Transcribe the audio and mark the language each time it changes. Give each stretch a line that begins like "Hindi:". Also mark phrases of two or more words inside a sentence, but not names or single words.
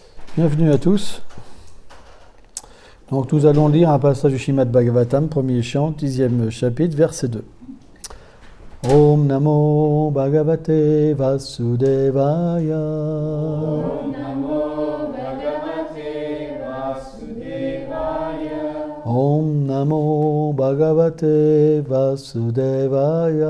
French: Bienvenue à tous. Donc nous allons lire un passage du Srimad Bhagavatam, premier chant, 10e chapitre, verset 2.
Sanskrit: ॐ नमो भगवते वासुदेवाय. ॐ नमो भगवते वासुदेवाय. ॐ नमो भगवते वासुदेवाय.